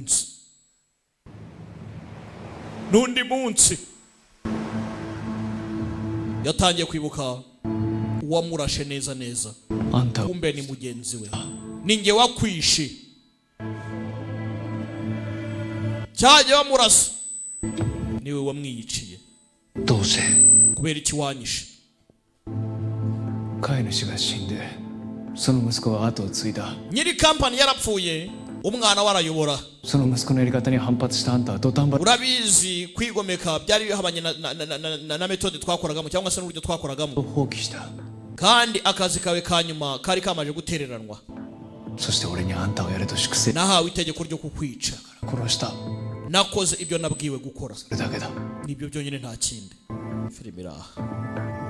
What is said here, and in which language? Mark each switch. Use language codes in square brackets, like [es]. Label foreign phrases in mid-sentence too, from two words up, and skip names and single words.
[rw] munsi yatangiye kwibuka uwamurashe neza kumbe ni mugenzi we ninjye wakwishe cyajya wamurasa niwe wamwiyiciye [ja] どうせ [rw] kubera iki wanyishe [ja] 飼い主が死んでその息子は後を継いだ [rw] nyiri kampani yarapfuye umwana warayobora [ja] その息子のやり方に反発したあんたは土壇場 [rw] urabizi kwigomeka byari bihabanye na metode twakoragamo cyangwa se n'uburyo twakoragamo [ja] 放棄した [rw] kandi akazi kawe ka nyuma kari kamaje gutereranwa [ja] そして俺にあんたをやれと粛清 [rw] nahawe itegeko ryo kukwica [ja] 殺した [rw] nakoze ibyo nabwiwe gukora [ja] それだけだ [rw] nibyo byonyine nta kindi filime iraha